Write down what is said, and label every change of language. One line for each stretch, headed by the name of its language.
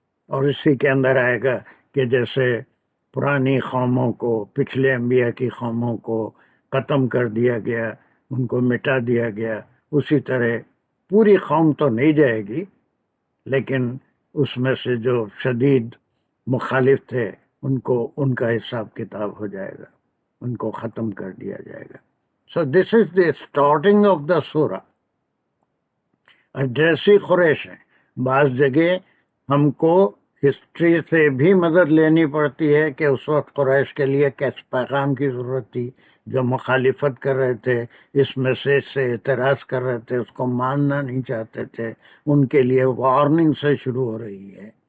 Urdu: اور اسی کے اندر آئے گا کہ جیسے پرانی قوموں کو، پچھلے انبیاء کی قوموں کو ختم کر دیا گیا، ان کو مٹا دیا گیا، اسی طرح پوری قوم تو نہیں جائے گی، لیکن اس میں سے جو شدید مخالف تھے ان کا حساب کتاب ہو جائے گا، ان کو ختم کر دیا جائے گا.
English: So this is the starting of the سورہ.
Urdu: ایڈریسی قریش ہیں. بعض جگہ ہم کو ہسٹری سے بھی مدد لینی پڑتی ہے کہ اس وقت قریش کے لیے کیس پیغام کی ضرورت تھی. جو مخالفت کر رہے تھے، اس میسیج سے اعتراض کر رہے تھے، اس کو ماننا نہیں چاہتے تھے، ان کے لیے وارننگ سے شروع ہو رہی ہے.